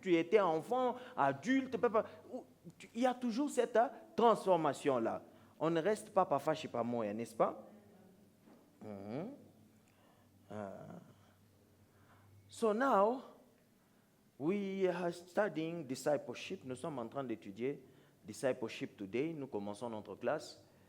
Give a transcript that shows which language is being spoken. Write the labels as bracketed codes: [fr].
[fr] Tu étais enfant, adulte. Il y a toujours cette transformation-là. On ne reste pas parfois chez pas moi, n'est-ce pas? [en] So now, we are studying discipleship. [fr] Nous sommes en train d'étudier [en] discipleship today. [fr] Nous commençons notre classe.